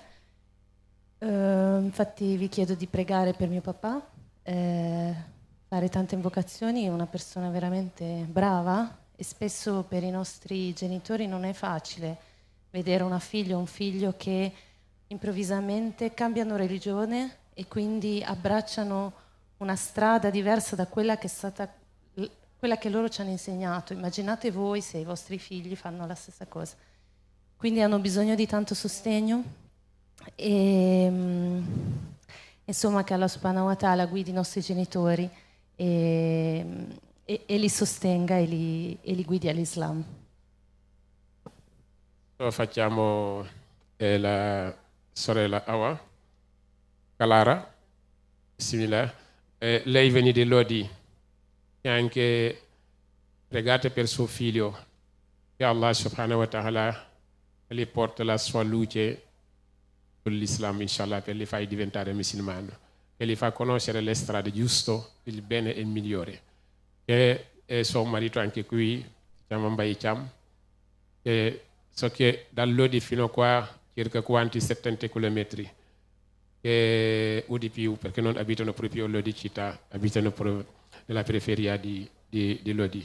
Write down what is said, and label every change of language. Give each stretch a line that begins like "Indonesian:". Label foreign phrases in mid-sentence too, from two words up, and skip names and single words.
Italian: Infatti vi chiedo di pregare per mio papà, fare tante invocazioni, è una persona veramente brava e spesso per i nostri genitori non è facile vedere una figlia o un figlio che improvvisamente cambiano religione e quindi abbracciano una strada diversa da quella che è stata quella che loro ci hanno insegnato. Immaginate voi se i vostri figli fanno la stessa cosa. Quindi hanno bisogno di tanto sostegno e insomma che
Arabic: الله سبحانه وتعالى
Italian: guidi i nostri genitori e li sostenga e li guidi all'Islam. Facciamo la sorella Awa Kalara, simile. Lei viene di Lodi e anche pregate per suo figlio che
Arabic: الله سبحانه وتعالى
Italian: gli porta la sua luce sull'Islam, inshallah, per li far diventare musulmano, che li fa conoscere le strade giuste, il bene e il migliore. E suo marito anche qui, chiama Mbaye Cham, e so che dal Lodi fino a qua circa quanti 70 chilometri e UDP perché non abitano proprio Lodi città, abitano proprio nella periferia di Lodi.